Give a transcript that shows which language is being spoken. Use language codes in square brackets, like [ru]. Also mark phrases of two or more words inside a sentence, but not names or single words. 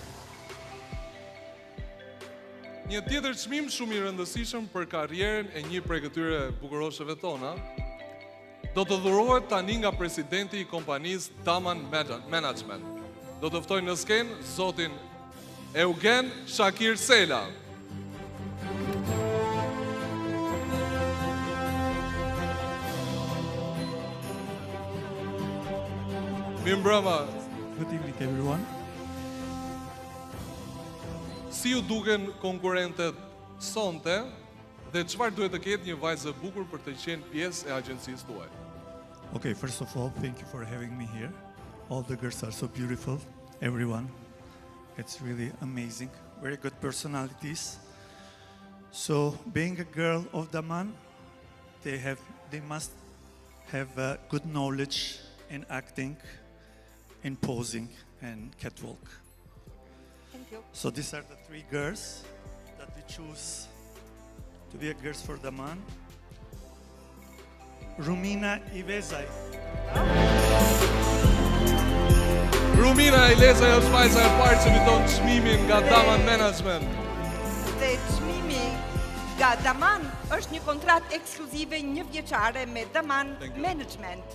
[sq] Një tjetër çmim shumë i rëndësishëm për karrierën e një prej këtyre bukuroshëve tona do të dhurohet tani nga presidenti i kompanisë Daman Management. Do të ftoj në skenë zotin Eugen Shakir Sela. Mirëmbrëma. [en] Good evening everyone. [sq] Si ju duken konkurrentet sonte dhe çfarë duhet të ketë një vajzë e bukur për të qenë pjesë e agjencisë tuaj? [en] Okay, first of all, thank you for having me here. All the girls are so beautiful, everyone. It's really amazing. Very good personalities. So, being a girl of Daman, they must have good knowledge in acting, in posing and catwalk. Thank you. So these are the three girls that we choose to be a girls for Daman. Rumina Ivezaj. [sq] Rumina Ileza është vajza e parë që fiton çmimin nga Daman Management. Dhe çmimi nga Daman është një kontratë ekskluzive 1 vjeçare me Daman Management.